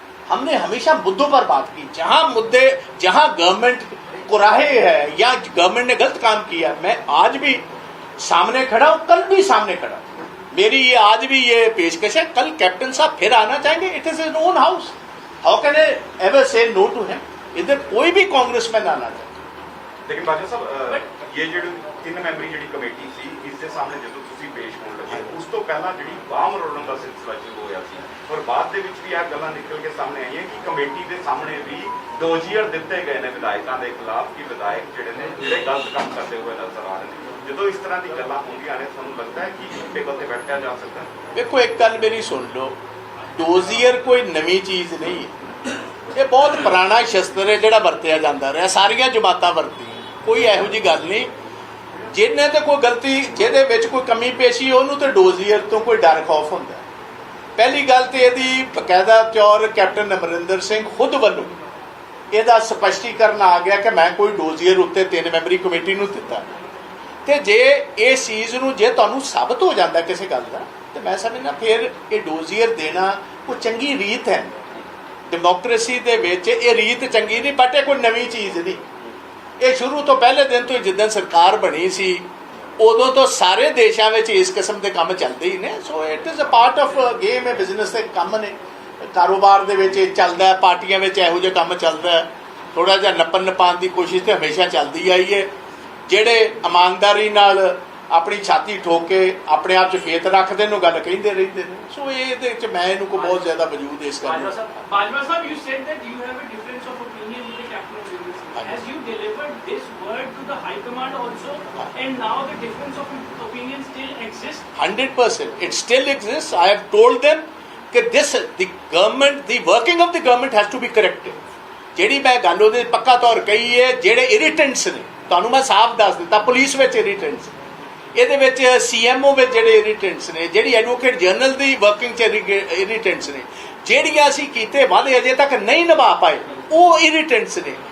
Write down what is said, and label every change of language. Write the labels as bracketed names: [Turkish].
[Hindi] हमने हमेशा मुद्दों पर बात की, जहां गवर्नमेंट कुराहे है या गवर्नमेंट ने गलत काम किया, मैं आज भी सामने खड़ा हूं, कल भी सामने खड़ा हूं। मेरी ये आज भी ये पेशकश है, कल कैप्टन साहब फिर आना चाहेंगे, [English] It is his own house, how can I ever say no to him? [Hindi] इधर कोई भी कांग्रेसमैन आना चाहे। लेकिन बाजवा साहब, ये [Punjabi] ਜਿਹੜੀ 3 ਮੈਂਬਰੀ ਜਿਹੜੀ ਕਮੇਟੀ ਸੀ, ਇਸ ਦੇ ਸਾਹਮਣੇ ਜਦੋਂ ਤੁਸੀਂ ਪੇਸ਼ ਹੋਣ ਲੱਗੇ, ਉਸ ਤੋਂ ਪਹਿਲਾਂ ਜਿਹੜੀ ਬਾਮ ਰੋਲਣ ਦਾ ਸਿਲਸਿਲਾ ਸ਼ੁਰੂ ਹੋਇਆ ਸੀ, ਔਰ ਬਾਅਦ ਦੇ ਵਿੱਚ ਵੀ ਇਹ ਗੱਲਾਂ ਨਿਕਲ ਕੇ ਸਾਹਮਣੇ ਆਈਆਂ ਕਿ ਕਮੇਟੀ ਦੇ ਸਾਹਮਣੇ ਵੀ ਡੋਜ਼ੀਅਰ ਦਿੱਤੇ ਗਏ ਨੇ ਵਿਧਾਇਕਾਂ ਦੇ ਖਿਲਾਫ ਕਿ ਵਿਧਾਇਕ ਜਿਹੜੇ ਗਲਤ ਕੰਮ ਕਰਦੇ ਹੋਏ ਨਜ਼ਰ ਆ ਰਹੇ ਨੇ। ਜਦੋਂ ਇਸ ਤਰ੍ਹਾਂ ਦੀ ਗੱਲਾਂ ਹੁੰਦੀਆਂ ਨੇ, ਤੁਹਾਨੂੰ ਲੱਗਦਾ ਹੈ ਕਿ ਟੇਬਲ ਤੇ ਬੈਠਿਆ ਜਾ ਸਕਦਾ ਹੈ? [Hindi] देखो एक गल मेरी सुन लो, डोजियर कोई नवी चीज़ नहीं है, ये बहुत पुराना शस्त्र है [Punjabi] ਜਿਹੜਾ ਵਰਤਿਆ ਜਾਂਦਾ ਰਿਹਾ, ਸਾਰੀਆਂ ਜਮਾਤਾਂ ਵਰਤੀਆਂ, ਕੋਈ ਇਹੋ ਜਿਹੀ ਗੱਲ ਨਹੀਂ। ਜਿਹਨੇ ਤੇ ਕੋਈ ਗਲਤੀ, ਜਿਹਦੇ ਵਿੱਚ ਕੋਈ ਕਮੀ ਪੇਸ਼ੀ, ਉਹਨੂੰ ਤੇ ਡੋਜ਼ੀਅਰ ਤੋਂ ਕੋਈ ਡਰ ਖੌਫ ਹੁੰਦਾ। ਪਹਿਲੀ ਗੱਲ ਤੇ ਇਹਦੀ ਬਕਾਇਦਾ ਤੌਰ ਕੈਪਟਨ ਅਮਰਿੰਦਰ ਸਿੰਘ ਖੁਦ ਵੱਲੋਂ ਇਹਦਾ ਸਪਸ਼ਟੀਕਰਨ ਆ ਗਿਆ ਕਿ ਮੈਂ ਕੋਈ ਡੋਜ਼ੀਅਰ ਉੱਤੇ 3 ਮੈਂਬਰੀ ਕਮੇਟੀ ਨੂੰ ਦਿੱਤਾ। ਤੇ ਜੇ ਇਸ ਚੀਜ਼ ਨੂੰ ਜੇ ਤੁਹਾਨੂੰ ਸਾਬਤ ਹੋ ਜਾਂਦਾ ਕਿਸੇ ਗੱਲ ਦਾ, ਤੇ ਮੈਂ ਸਮਝਦਾ ਫਿਰ ਇਹ ਡੋਜ਼ੀਅਰ ਦੇਣਾ ਕੋਈ ਚੰਗੀ ਰੀਤ ਹੈ। ਡੈਮੋਕ੍ਰੇਸੀ ਦੇ ਵਿੱਚ ਇਹ ਰੀਤ ਚੰਗੀ ਨਹੀਂ, ਬਟ ਇਹ ਕੋਈ ਨਵੀਂ ਚੀਜ਼ ਨਹੀਂ। ਇਹ ਸ਼ੁਰੂ ਤੋਂ ਪਹਿਲੇ ਦਿਨ ਤੋਂ ਜਿੱਦਾਂ ਸਰਕਾਰ ਬਣੀ ਸੀ, ਉਦੋਂ ਤੋਂ ਸਾਰੇ ਦੇਸ਼ਾਂ ਵਿੱਚ ਇਸ ਕਿਸਮ ਦੇ ਕੰਮ ਚੱਲਦੇ ਹੀ ਨੇ। [English] so it is a part of game, [Punjabi] ਹੈ ਬਿਜ਼ਨਸ ਦੇ ਕੰਮ ਨੇ, ਕਾਰੋਬਾਰ ਦੇ ਵਿੱਚ ਇਹ ਚੱਲਦਾ, ਪਾਰਟੀਆਂ ਵਿੱਚ ਇਹੋ ਜਿਹਾ ਕੰਮ ਚੱਲਦਾ। ਥੋੜਾ ਜਿਹਾ ਨੱਪਣ ਦੀ ਕੋਸ਼ਿਸ਼ ਤੇ ਹਮੇਸ਼ਾ ਚੱਲਦੀ ਆਈ ਹੈ। ਜਿਹੜੇ ਇਮਾਨਦਾਰੀ ਨਾਲ ਆਪਣੀ ਛਾਤੀ ਠੋਕ ਕੇ ਆਪਣੇ ਆਪ 'ਚ ਫੇਤ ਰੱਖਦੇ ਨੂੰ ਗੱਲ ਕਹਿੰਦੇ ਰਹਿੰਦੇ ਨੇ। ਸੋ ਇਹਦੇ 'ਚ ਮੈਂ ਇਹਨੂੰ ਕੋਈ ਬਹੁਤ ਜ਼ਿਆਦਾ ਵਜੂਦ ਇਸ ਗੱਲ ਨੂੰ। [English] Bajwa sahab, you said that you have a difference of opinion with the captain of the UNC. As you delivered this word to the High Command also, and now the difference of opinion still exists? 100%. It still exists. I have told them that the government, the working of the government has to be corrected. [Punjabi] ਜਿਹੜੀ ਮੈਂ ਗੱਲ ਉਹਦੇ ਪੱਕਾ ਤੌਰ ਕਹੀ ਹੈ, ਜਿਹੜੇ ਇਰੀਟੈਂਟਸ ਨੇ, ਤੁਹਾਨੂੰ ਮੈਂ ਸਾਫ਼ ਦੱਸ ਦਿੱਤਾ, ਪੁਲਿਸ ਵਿੱਚ ਇਰੀਟੈਂਟਸ, ਇਹਦੇ ਵਿੱਚ CMO ਵਿੱਚ ਜਿਹੜੇ ਇਰੀਟੈਂਟਸ ਨੇ, ਜਿਹੜੀ ਐਡਵੋਕੇਟ ਜਨਰਲ ਦੀ ਵਰਕਿੰਗ 'ਚ ਇਰੀਟੈਂਟਸ ਨੇ, ਜਿਹੜੀਆਂ ਅਸੀਂ ਕੀਤੇ ਵਾਅਦੇ ਅਜੇ ਤੱਕ ਨਹੀਂ ਨਿਭਾ ਪਾਏ, ਉਹ ਇਰੀਟੈਂਟਸ ਨੇ।